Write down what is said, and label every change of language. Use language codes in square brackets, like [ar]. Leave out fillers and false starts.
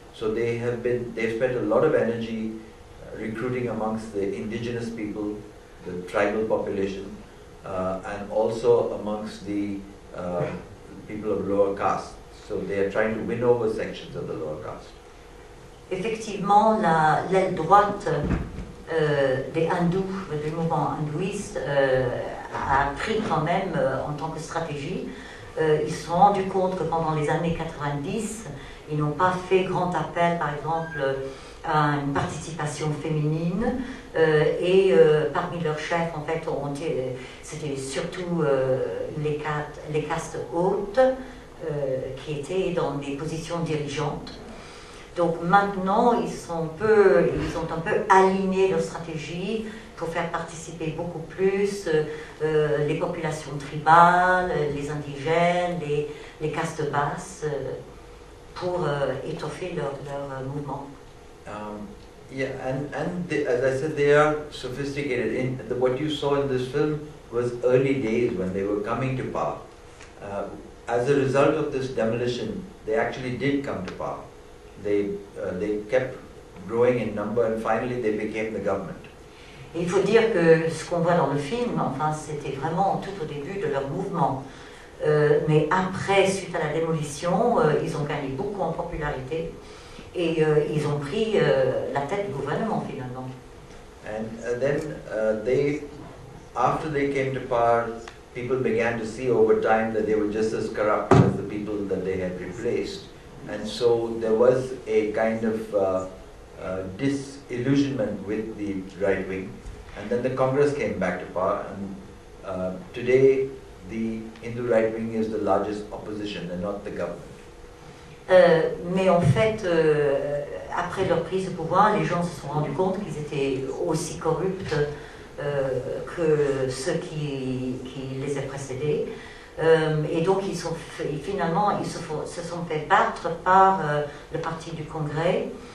[en] So they've spent a lot of energy recruiting amongst the indigenous people, the tribal population, and also amongst the people of lower caste. So they are trying to win over sections of the lower caste. [fr] Effectivement, l'aile droite des hindous, du mouvement hindouiste, a pris quand même en tant que stratégie. Ils se sont rendus compte que pendant les années 90, ils n'ont pas fait grand appel, par exemple, à une participation féminine. Et parmi leurs chefs, en fait, c'était surtout les castes hautes qui étaient dans des positions dirigeantes. Donc maintenant, ils ont un peu aligné leur stratégie pour faire participer beaucoup plus les populations tribales, les indigènes, les castes basses, pour étoffer leur mouvement. [en] Yeah, and as I said, they are sophisticated. What you saw in this film was early days when they were coming to power. As a result of this demolition, they actually did come to power. They kept growing in number and finally they became the government. [fr] Et il faut dire que ce qu'on voit dans le film, enfin, c'était vraiment tout au début de leur mouvement. Mais après, suite à la démolition, ils ont gagné beaucoup en popularité et ils ont pris la tête du gouvernement finalement. [en] And then after they came to power, people began to see over time that they were just as corrupt as the people that they had replaced. And so there was a kind of disillusionment with the right wing. And then the Congress came back to power. And today, the Hindu right wing is the largest opposition and not the government. [fr] Mais en fait, après leur prise de pouvoir, les gens se sont rendus compte qu'ils étaient aussi corrupts que ceux qui les ont précédés. Et donc finalement ils se sont fait battre par le parti du Congrès.